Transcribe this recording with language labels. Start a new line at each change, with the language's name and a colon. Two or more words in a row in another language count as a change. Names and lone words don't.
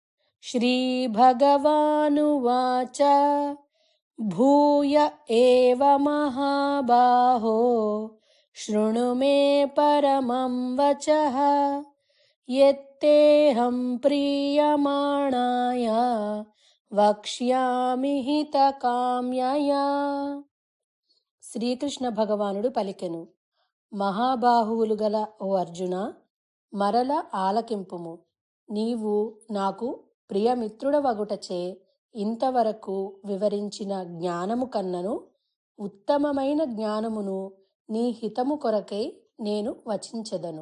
Sanskrit: श्रीभगवानुवाच भूय एव महाबाहो शृणु मे परमं वचः यत्तेऽहं प्रीयमाणाय వక్ష్యామి హితకామ్యయా.
Telugu: శ్రీకృష్ణ భగవానుడు పలికెను, మహాబాహువులు గల ఓ అర్జున, మరల ఆలకింపుము. నీవు నాకు ప్రియమిత్రుడవగుటచే ఇంతవరకు వివరించిన జ్ఞానము కన్నను ఉత్తమమైన జ్ఞానమును నీ హితము కొరకై నేను వచించెదను.